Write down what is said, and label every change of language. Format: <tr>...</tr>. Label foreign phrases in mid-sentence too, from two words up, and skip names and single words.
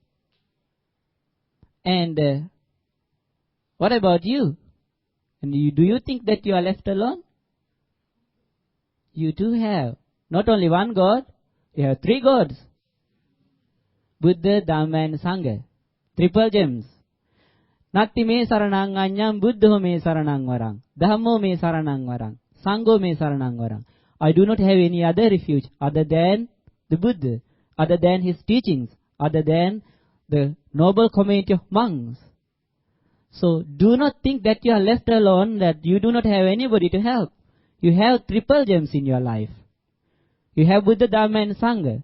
<en>And what about you? And do you think that you are left alone? You do have not only one God, you have three gods. Buddha, Dhamma and Sangha. Triple gems.</en> <pi>Natti me saranang anyam, Buddha me saranang warang. Dhammo me saranang warang. Sangho me saranang warang.</pi> <en>I do not have any other refuge other than the Buddha, other than his teachings, other than the noble community of monks. So do not think that you are left alone, that you do not have anybody to help. You have triple gems in your life. You have Buddha, Dhamma and Sangha.</en>